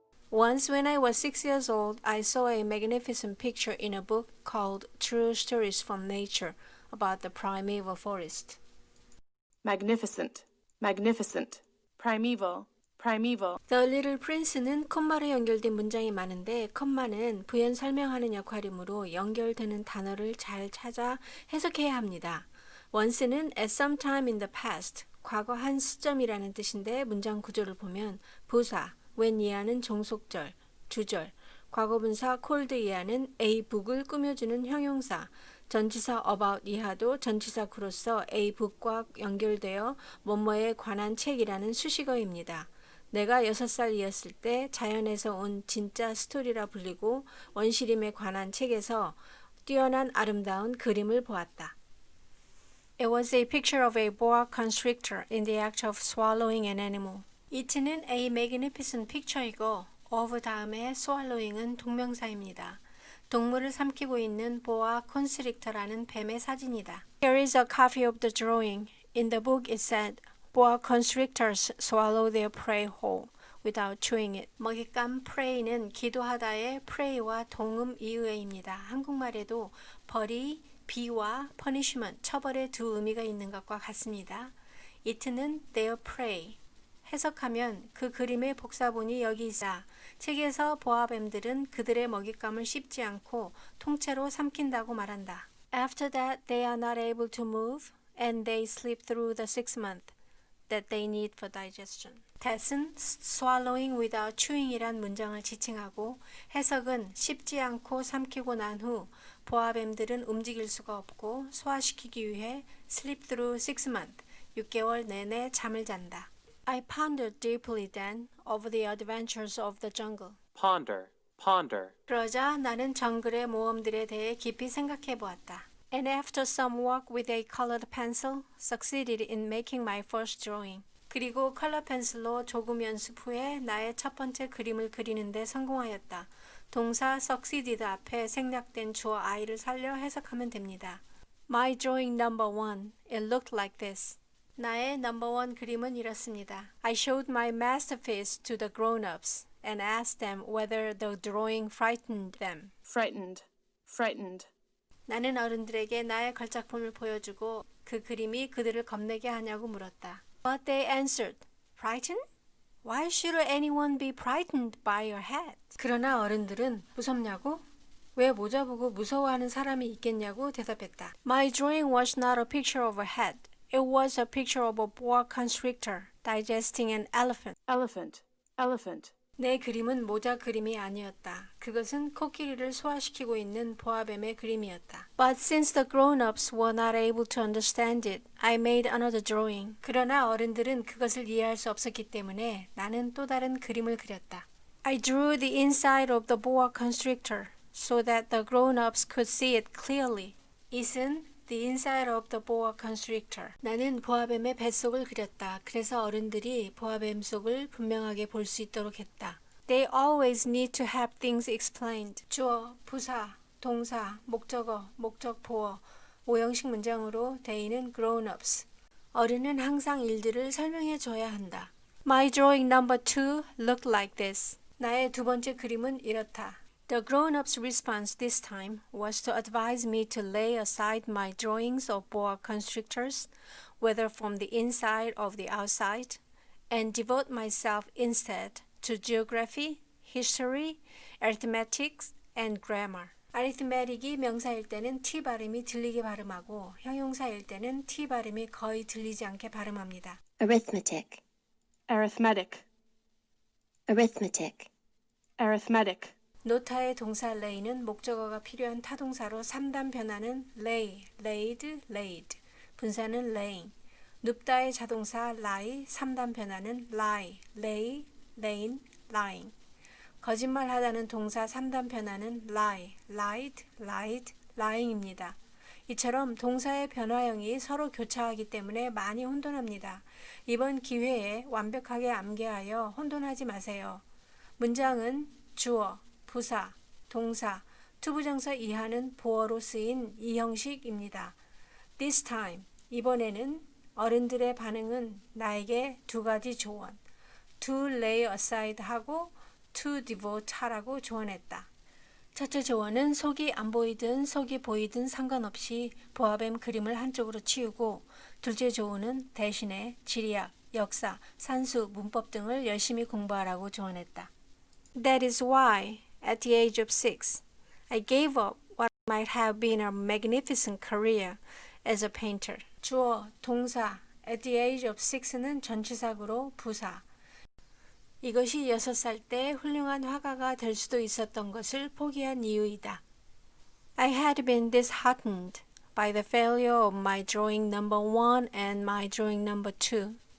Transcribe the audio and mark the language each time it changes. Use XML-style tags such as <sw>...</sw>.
<en>Once when I was 6 years old, I saw a magnificent picture in a book called True Stories from Nature about the primeval forest. Magnificent, magnificent, primeval, primeval.</en> <ko>The Little Prince는 콤마로 연결된 문장이 많은데 콤마는 부연 설명하는 역할이므로 연결되는 단어를 잘 찾아 해석해야 합니다. Once는</ko> <en>at some time in the past,</en> <ko>과거 한 시점이라는 뜻인데 문장 구조를 보면 부사, when 이하는 종속절, 주절, 과거분사 cold 이하는 a book을 꾸며주는 형용사, 전치사 about 이하도 전치사 구로서 a book과 연결되어 뭐뭐에 관한 책이라는 수식어입니다. 내가 6살이었을 때 자연에서 온 진짜 스토리라 불리고 원시림에 관한 책에서 뛰어난 아름다운 그림을 보았다.</ko> <en>It was a picture of a boa constrictor in the act of swallowing an animal.</en> <ko>It는 a magnificent picture이고 of 다음에 swallowing은 동명사입니다. 동물을 삼키고 있는 보아 콘스트릭터라는 뱀의 사진이다.</ko> <en>Here is a copy of the drawing. In the book it said, boa constrictors swallow their prey whole without chewing it.</en> <ko>먹잇감 prey는 기도하다의 prey와 동음 이의입니다. 한국말에도 벌이 비와 punishment, 처벌의 두 의미가 있는 것과 같습니다.</ko> <en>It는 their prey.</en> <ko>해석하면 그 그림의 복사본이 여기 있다. 책에서 보아뱀들은 그들의 먹잇감을 씹지 않고 통째로 삼킨다고 말한다.</ko> <en>After that, they are not able to move, and they sleep through the 6 months that they need for digestion.</en> <ko>that은</ko> <en>swallowing without chewing</en> <ko>이란 문장을 지칭하고 해석은 씹지 않고 삼키고 난 후 보아뱀들은 움직일 수가 없고 소화시키기 위해</ko> <en>sleep through 6 months,</en> <ko>6개월 내내 잠을 잔다.</ko> <en>I pondered deeply then over the adventures of the jungle. Ponder, ponder.</en> <ko>그러자 나는 정글의 모험들에 대해 깊이 생각해 보았다.</ko> <en>And after some work with a colored pencil, succeeded in making my first drawing.</en> <ko>그리고 컬러 펜슬로 조금 연습 후에 나의 첫 번째 그림을 그리는데 성공하였다. 동사 succeeded 앞에 생략된 주어 I를 살려 해석하면 됩니다.</ko> <en>My drawing number 1, it looked like this.</en> <ko>나의 넘버 원 그림은 이렇습니다.</ko> <en>I showed my masterpiece to the grown-ups and asked them whether the drawing frightened them. Frightened, frightened.</en> <ko>나는 어른들에게 나의 걸작품을 보여주고 그 그림이 그들을 겁내게 하냐고 물었다.</ko> <en>But they answered, frightened? Why should anyone be frightened by your hat?</en> <ko>그러나 어른들은 무섭냐고? 왜 모자 보고 무서워하는 사람이 있겠냐고 대답했다.</ko> <en>My drawing was not a picture of a hat. It was a picture of a boa constrictor digesting an elephant. Elephant, elephant.</en> <ko>내 그림은 모자 그림이 아니었다. 그것은 코끼리를 소화시키고 있는 보아뱀의 그림이었다.</ko> <en>But since the grown-ups were not able to understand it, I made another drawing.</en> <ko>그러나 어른들은 그것을 이해할 수 없었기 때문에 나는 또 다른 그림을 그렸다.</ko> <en>I drew the inside of the boa constrictor so that the grown-ups could see it clearly. It은 The inside of the boa constrictor.</en> <ko>나는 보아뱀의 뱃속을 그렸다. 그래서 어른들이 보아뱀 속을 분명하게 볼 수 있도록 했다.</ko> <en>They always need to have things explained.</en> <ko>주어, 부사, 동사, 목적어, 목적 보어, 5형식 문장으로 대의는 grown-ups. 어른은 항상 일들을 설명해 줘야 한다.</ko> <en>My drawing number 2 looked like this.</en> <ko>나의 두 번째 그림은 이렇다.</ko> <en>The grown-up's response this time was to advise me to lay aside my drawings of boa constrictors, whether from the inside or the outside, and devote myself instead to geography, history, arithmetic, and grammar.</en> <ko>arithmetic이 명사일 때는 T 발음이 들리게 발음하고 형용사일 때는 T 발음이 거의 들리지 않게 발음합니다.</ko> <en>arithmetic, arithmetic, arithmetic, arithmetic,</en> <ko>노타의 동사 lay는 목적어가 필요한 타동사로 3단 변화는 lay, laid, laid, 분사는 laying. 눕다의 자동사 lie, 3단 변화는 lie, lay, lain, lying. 거짓말하다는 동사 3단 변화는 lie, lied, lied, lying입니다. 이처럼 동사의 변화형이 서로 교차하기 때문에 많이 혼돈합니다. 이번 기회에 완벽하게 암기하여 혼돈하지 마세요. 문장은 주어, 부사, 동사, 투부정사 이하는 보어로 쓰인 이 형식입니다.</ko> <en>This time,</en> <ko>이번에는 어른들의 반응은 나에게 두 가지 조언,</ko> <en>to lay aside</en> <ko>하고 to devote 하라고 조언했다. 첫째 조언은 속이 안 보이든 속이 보이든 상관없이 보아뱀 그림을 한쪽으로 치우고, 둘째 조언은 대신에 지리학, 역사, 산수, 문법 등을 열심히 공부하라고 조언했다.</ko> <en>That is why, at the age of 6, I gave up what might have been a magnificent career as a painter.</en> <ko>주어, 동사, at the age of 6는 전치사구로 부사. 이것이 6살 때 훌륭한 화가가 될 수도 있었던 것을 포기한 이유이다.</ko> <en>I had been disheartened by the failure of my drawing number 1 and my drawing number 2.</en>